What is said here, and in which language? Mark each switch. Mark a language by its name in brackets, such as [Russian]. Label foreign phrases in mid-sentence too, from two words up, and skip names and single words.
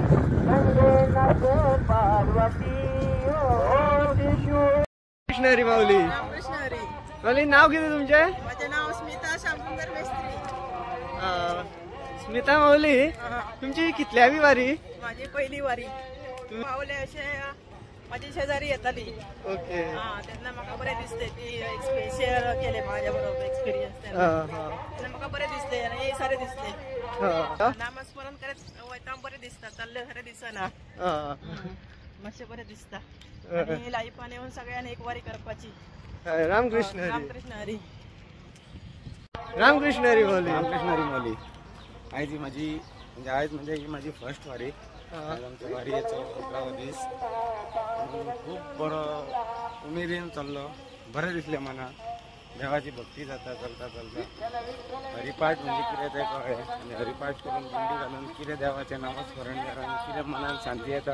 [Konkani] कृष्ण हरी माऊली. माऊली नाव कितें तुमचें? [Marathi] माझे नाव स्मिता शामसुंदर मेस्त्री. [Konkani] स्मिता माऊली तुमची कितल्यावी वारी? [Marathi] माझी पहिली वारी. [Konkani] पावले अशे माझी शेजारी येताली. ओके. तेन्ना म्हाका बरें दिसलें ती शेअर केले माझ्या बरोबर एक्सपिरियन्स. तेन्ना म्हाका बरें दिसलें आनी सारें दिसलें. नामस्मरण करत वयता बरें दिसता. चल्ले खरें दिसना मातशें बरें दिसता आनी लायफान येवन सगळ्यांनी एक वारी करपाची. रामकृष्ण हरी. रामकृष्ण हरी. रामकृष्ण हरी माऊली. रामकृष्ण हरी माऊली. आयज ही माझी फर्स्ट वारी. आमच्या वारयेचो 11वा दीस खूब बरो उमेदीन चल्लो. बरें दिसलें मना. देवाची भक्ती जाता चलता हरिपाठ म्हणजे कितें तें कळ्ळें आनी हरिपाठ करून दिंडी घालून कितें देवाचें नामस्मरण करून कितें मनान शांती येता.